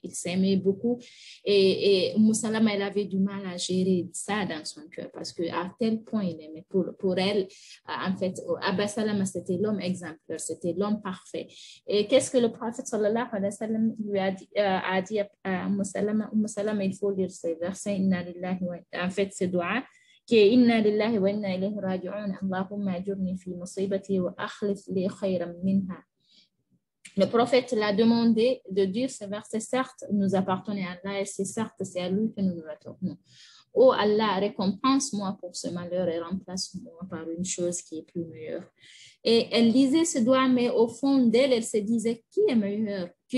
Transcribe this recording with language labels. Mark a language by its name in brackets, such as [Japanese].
[French] Il s'aimait beaucoup et Salama, elle avait du mal à gérer ça dans son cœur parce qu'à tel point il aimait. Pour elle, en fait, Abba Salama, c'était l'homme exemplaire, c'était l'homme parfait. Et qu'est-ce que le prophète sallallahu alayhi wa sallam lui a dit à Salama? Salama, il faut lire ces versets, en fait, ce doigt. [Arabic] إنا لله وإنا إليه راجعون اللهم أجرني في مصيبتي وأخلف لي خيرا منها. [French] Le prophète l'a demandé de dire ce verset, certes, nous appartenons à Allah et certes, c'est à lui que nous nous retournons. Oh Allah, récompense-moi pour ce malheur et remplace-moi par une chose qui est plus meilleure. Et elle lisait ce doigt, mais au fond d'elle, elle se disait, qui est meilleur?